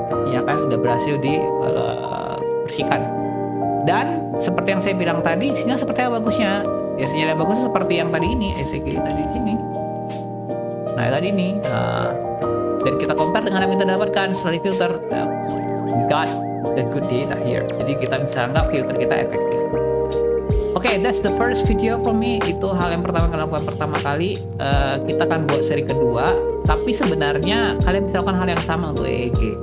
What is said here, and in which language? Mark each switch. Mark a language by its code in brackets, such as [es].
[id] Ya kan, sudah berhasil dibersihkan. Dan seperti yang saya bilang tadi, sinyal seperti apa bagusnya? Ya, sinyal yang bagus seperti yang tadi ini, ECG tadi sini. Nah, tadi ini. Dan kita compare dengan yang kita dapatkan setelah di filter. [en] We got the good data here. [id] Jadi kita bisa anggap filter kita efektif. [en] Okay, that's the first video from me. [id] Itu hal yang pertama yang lakukan pertama kali. Kita akan buat seri kedua. Tapi sebenarnya kalian bisa lakukan hal yang sama untuk EEG.